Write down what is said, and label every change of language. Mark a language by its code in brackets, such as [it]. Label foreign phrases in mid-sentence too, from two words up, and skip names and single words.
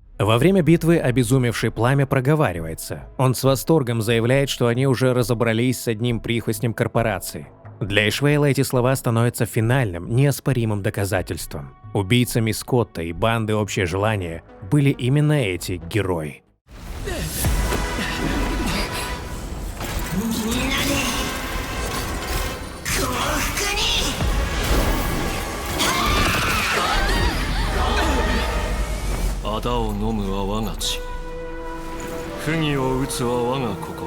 [ru] Во время битвы обезумевший Пламя проговаривается. Он с восторгом заявляет, что они уже разобрались с одним прихвостнем корпорации. Для Эшвейла эти слова становятся финальным, неоспоримым доказательством. Убийцами Скотта и банды «Общее желание» были именно эти герои. [ja] 仇を飲むは我が血、不義を打つは我が心。